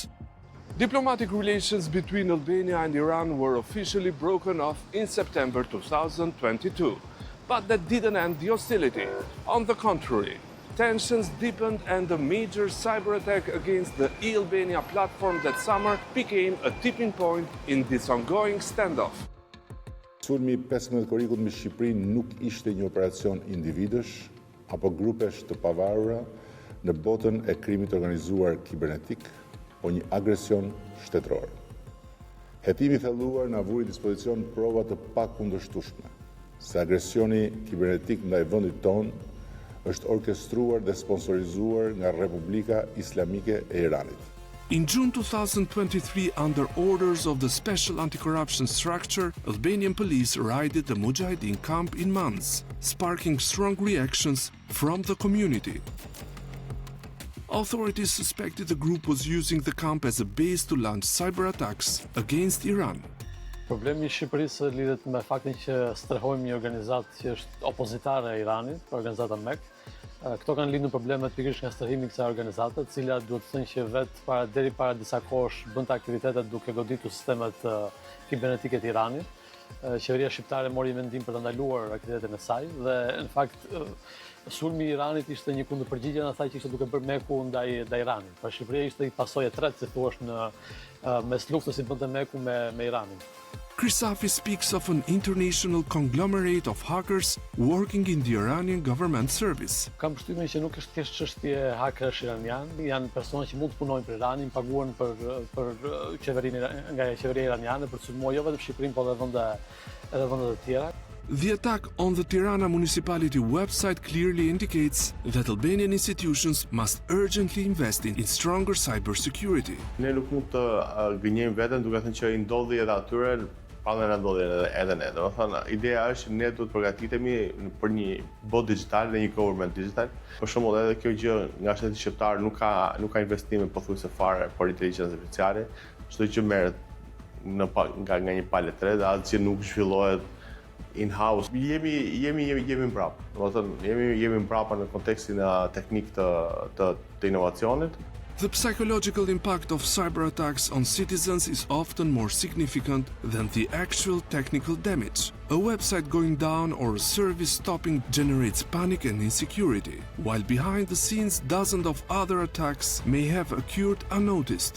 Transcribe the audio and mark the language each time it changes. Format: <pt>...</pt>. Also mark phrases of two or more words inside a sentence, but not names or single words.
<en>Diplomatic relations between Albania and Iran were officially broken off in September 2022, but that didn't end the hostility. On the contrary, tensions deepened and a major cyber attack against the e-Albania platform that summer became a tipping point in this ongoing standoff.</en> <sq>Sulmi 15 korrikut me Shqipërinë nuk ishte një operacion individësh apo grupesh të pavarura në botën e krimit organizuar kibernetik, po një agresion shtetëror. Hetimi i thelluar na vuri dispozicion prova të pakundërshtueshme se agresioni kibernetik ndaj vendit tonë është orkestruar dhe sponsorizuar nga Republika Islamike e Iranit.</sq> <en>In June 2023, under orders of the Special Anti-Corruption Structure, Albanian police raided the Mujahideen camp in Mans, sparking strong reactions from the community. Authorities suspected the group was using the camp as a base to launch cyber attacks against Iran.</en> <sq>Problemi i Shqipërisë lidhet me faktin që strehojmë një organizatë që është opozitare e Iranit, organizata MEC. Këto kanë lindur problemet pikërisht nga strehimi i kësaj organizate, e cila duhet të thënë që deri para disa kohësh bënte aktivitete duke goditur sistemet kibernetike të Iranit. Qeveria shqiptare mori vendim për të ndaluar aktivitetin e saj dhe në fakt sulmi i Iranit ishte një kundërpërgjigje në asaj që ishte duke bërë MEC-u ndaj Iranit. Pra Shqipëria ishte pasojë e tretë, si thua, në mes luftës që bënte MEC-u me Iranin.</sq> <en>Krisafi speaks of an international conglomerate of hackers working in the Iranian government service.</en> <sq>Kam përshtypjen që nuk është thjesht çështje hakerësh iranian, janë persona që mund të punojnë për Iranin, paguhen për qeverinë nga qeveria iraniane për të sulmuar jo vetëm Shqipërinë, por edhe vende të tjera.</sq> <en>The attack on the Tirana municipality website clearly indicates that Albanian institutions must urgently invest in stronger cybersecurity.</en> <sq>Ne nuk mund të gënjejmë veten duke thënë që i ndodhi edhe atyre, pa na ndodhi edhe ne. Domethënë, ideja është ne duhet të përgatitemi për një botë digjitale dhe një</sq> <en>government digital.</en> <sq>Për shembull, edhe kjo gjë nga shteti shqiptar nuk ka investime pothuajse fare për inteligjencë artificiale. Çdo gjë merret nga një palë tre dhe asgjë nuk zhvillohet in-house. Jemi prapë. Domethënë jemi prapë në kontekstin e teknikë të inovacionit.</sq> <en>The psychological impact of cyber attacks on citizens is often more significant than the actual technical damage. A website going down or a service stopping generates panic and insecurity, while behind the scenes dozens of other attacks may have occurred unnoticed.</en>